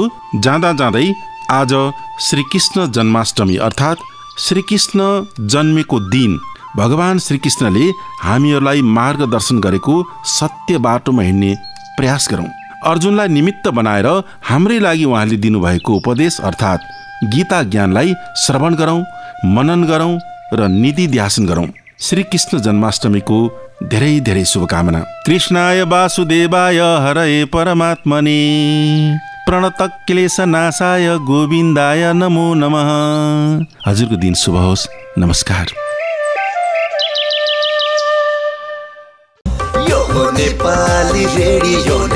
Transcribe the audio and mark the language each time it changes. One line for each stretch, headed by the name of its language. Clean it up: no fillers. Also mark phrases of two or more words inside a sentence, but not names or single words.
Nepali: जाँदा जाँदै आज श्रीकृष्ण जन्माष्टमी अर्थात् श्रीकृष्ण जन्मेको दिन भगवान श्रीकृष्णले हामीहरूलाई मार्गदर्शन गरेको सत्य बाटोमा हिँड्ने प्रयास गरौँ। अर्जुनलाई निमित्त बनाएर हाम्रै लागि उहाँले दिनुभएको उपदेश अर्थात् गीता ज्ञानलाई श्रवण गरौँ, मनन गरौँ र निधि ध्यासन गरौँ। श्रीकृष्ण जन्माष्टमीको धेरै धेरै शुभकामना।
Sanskrit: कृष्णाय वासुदेवाय हरये परमात्मने प्रणत क्लेशनाशाय गोविन्दाय नमो नमः।
Nepali: हजुरको दिन शुभ होस्। नमस्कार। यो नेपाली रेडियो